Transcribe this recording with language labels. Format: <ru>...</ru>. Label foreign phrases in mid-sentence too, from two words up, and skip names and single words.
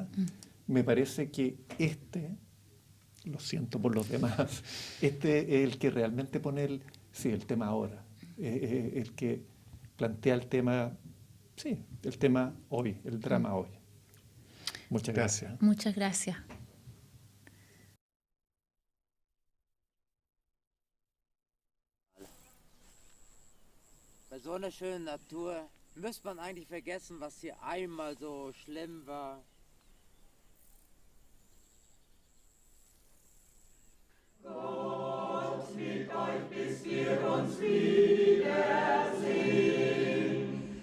<es>Me parece que lo siento por los demás, es el que realmente pone el tema ahora, el que plantea el tema hoy, el drama hoy. Muchas gracias. Muchas gracias.</es> <de>Bei so einer schönen Natur müsste man eigentlich vergessen, was hier einmal so schlimm war. Gott mit euch, bis wir uns wiedersehen.</de>